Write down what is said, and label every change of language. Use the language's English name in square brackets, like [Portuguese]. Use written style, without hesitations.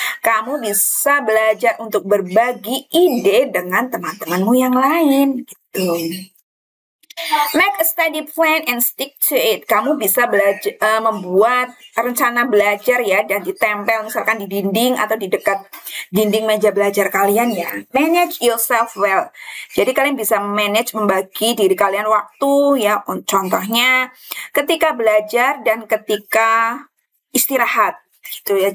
[Indonesian] Kamu bisa belajar untuk berbagi ide dengan teman-temanmu yang lain. Gitu. [English] Make a study plan and stick to it. [Indonesian] Kamu bisa membuat rencana belajar ya dan ditempel misalkan di dinding atau di dekat dinding meja belajar kalian ya. [English] Manage yourself well. [Indonesian] Jadi kalian bisa manage, membagi diri kalian waktu ya. Contohnya ketika belajar dan ketika istirahat gitu ya.